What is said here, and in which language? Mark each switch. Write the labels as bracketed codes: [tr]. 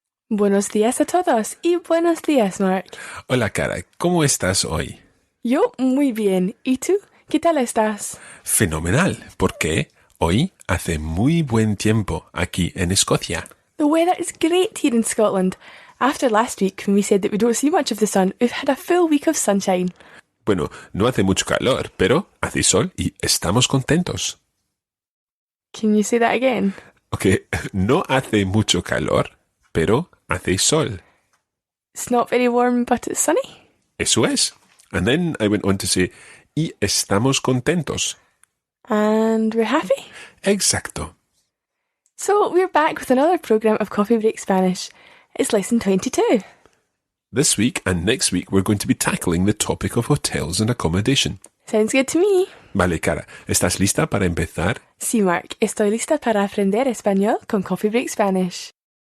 [es] Buenos días a todos y buenos días, Mark. Hola, Cara, ¿cómo estás hoy? Yo muy bien. ¿Y tú? ¿Qué tal estás? Fenomenal, porque hoy hace muy buen tiempo aquí en Escocia. [en] The weather is great here in Scotland. After last week, when we said that we don't see much of the sun, we've had a full week of sunshine. [es] Bueno, no hace mucho calor, pero hace sol y estamos contentos. [en] Can you say that again? [es] Ok, no hace mucho calor, pero hace sol. [en] It's not very warm, but it's sunny. [es] Eso es. [en] And then I went on to say, [es] y estamos contentos. [en] And we're happy. [es] Exacto. [en] So we're back with another program of Coffee Break Spanish. It's lesson 22. This week and next week we're going to be tackling the topic of hotels and accommodation. Sounds good to me. [es] Vale, Cara, ¿estás lista para empezar? Sí, Mark. Estoy lista para aprender español con Coffee Break Spanish.